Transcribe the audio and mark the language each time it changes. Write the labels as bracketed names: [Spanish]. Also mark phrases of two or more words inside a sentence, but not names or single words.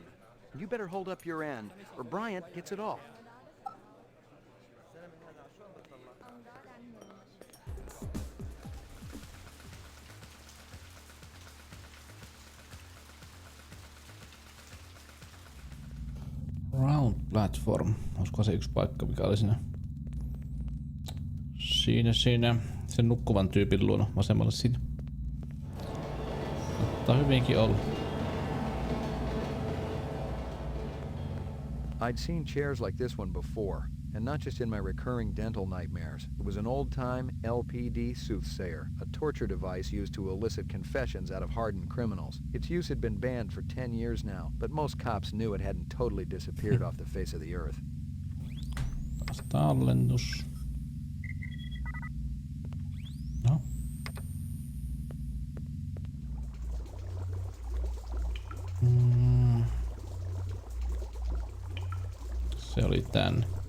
[English] You better hold up your end, or Bryant gets it all. Round platform. [Finnish] Olisiko se yksi paikka, mikä oli siinä? Siinä. Sen nukkuvan tyypin luona vasemmalle siinä. Mutta hyvinkin ollut. [English] I'd seen chairs like this one before, and not just in my recurring dental nightmares. It was an old-time LPD soothsayer, a torture device used to elicit confessions out of hardened criminals. Its use had been banned for 10 years now, but most cops knew it hadn't totally disappeared off the face of the earth. [Finnish] Taas tallennus. No. Se oli tänne.